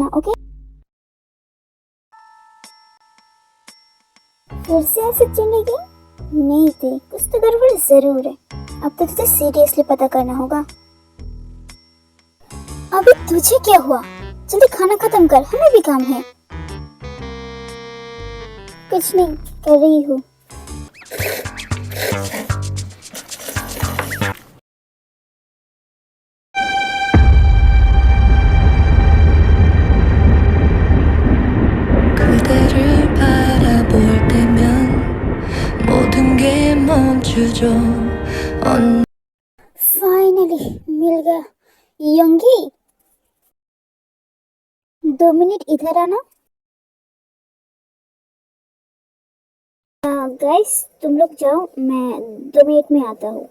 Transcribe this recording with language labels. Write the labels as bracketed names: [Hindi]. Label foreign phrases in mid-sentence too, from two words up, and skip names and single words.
[Hindi] ओके? फिर से ऐसे चली गई? नहीं थी, कुछ तो गड़बड़ जरूर है। अब तो तुझे सीरियसली पता करना होगा। अभी तुझे क्या हुआ? जल्दी खाना खत्म कर, हमें भी काम है। कुछ नहीं, कर रही हूँ। [Korean] 그대를 바라볼 때면 모든 게 멈추죠. [Hindi] फाइनली मिल गया। योंगी, 2 मिनट इधर आना। गाइस, तुम लोग जाओ, मैं 2 मिनट में आता हूँ।